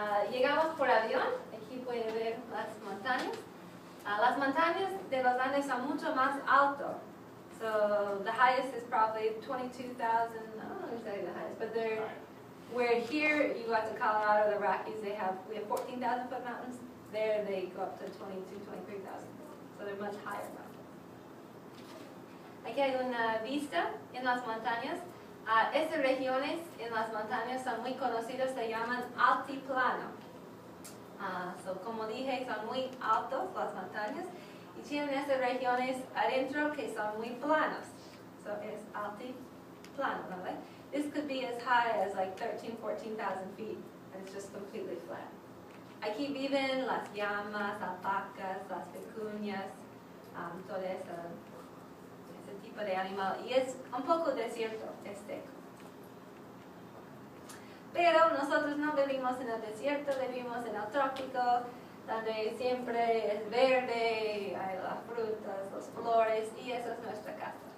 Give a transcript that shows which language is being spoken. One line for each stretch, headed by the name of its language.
Spanish: Llegamos por avión, aquí puede ver las montañas. Las montañas de los Andes son mucho más altas.
English: So the highest is probably 22,000, I don't know exactly the highest, but where here you go out to Colorado, the Rockies, we have 14,000 foot mountains. There they go up to 22,000, 23,000. So they're much higher mountains.
Spanish: Aquí hay una vista en las montañas. Estas regiones en las montañas son muy conocidas, se llaman altiplano. So, como dije, son muy altos las montañas y tienen estas regiones adentro que son muy planos. So, es altiplano, ¿vale?
English: This could be as high as like 13,000, 14,000 feet, and it's just completely flat.
Spanish: Aquí viven las llamas, alpacas, las vicuñas, todo ese tipo de animal, y es un poco desierto, es seco. Pero nosotros no vivimos en el desierto, vivimos en el trópico, donde siempre es verde, hay las frutas, las flores, y esa es nuestra casa.